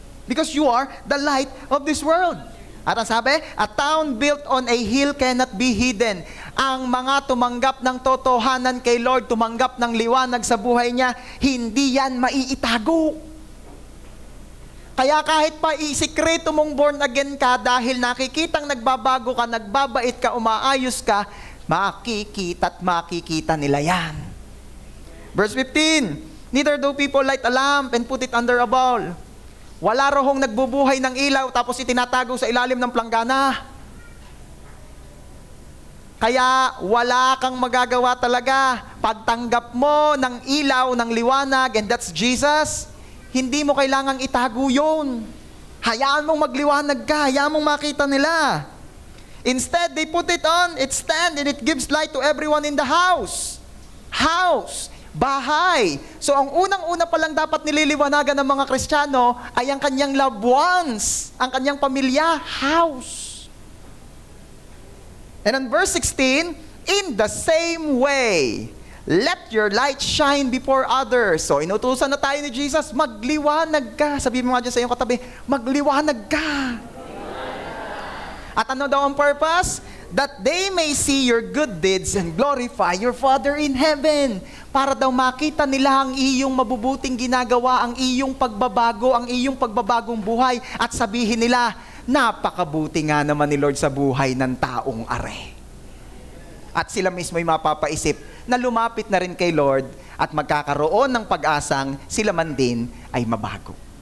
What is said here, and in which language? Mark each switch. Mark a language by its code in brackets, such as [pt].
[en] Because you are the light of this world. [tl] At ang sabi, [en] a town built on a hill cannot be hidden. [tl] Ang mga tumanggap ng totohanan kay Lord, tumanggap ng liwanag sa buhay niya, hindi yan maiitago. Kaya kahit pa isikreto mong born again ka, dahil nakikitang nagbabago ka, nagbabait ka, umaayos ka, makikita nila yan. [en] Verse 15, neither do people light a lamp and put it under a bowl. [tl] Wala rohong nagbubuhay ng ilaw tapos itinatago sa ilalim ng planggana. Kaya wala kang magagawa talaga. Pagtanggap mo ng ilaw, ng liwanag, [en] and that's Jesus, [tl] hindi mo kailangang itago yun. Hayaan mong magliwanag ka, hayaan mong makita nila. [en] Instead, they put it on its stand and it gives light to everyone in the house. House, bahay. [tl] So ang unang-una pa lang dapat nililiwanagan ng mga Kristiyano ay ang kanyang loved ones, ang kanyang pamilya, house. [en] And in verse 16, in the same way, let your light shine before others. [tl] So, inutusan na tayo ni Jesus, magliwanag ka. Sabihin mo nga dyan sa iyong katabi, magliwanag ka. At ano daw ang purpose? [en] That they may see your good deeds and glorify your Father in heaven. [tl] Para daw makita nila ang iyong mabubuting ginagawa, ang iyong pagbabago, ang iyong pagbabagong buhay. At sabihin nila, napakabuti nga naman ni Lord sa buhay ng taong are. At sila mismo ay mapapaisip na lumapit na rin kay Lord at magkakaroon ng pag-asang sila man din ay mabago.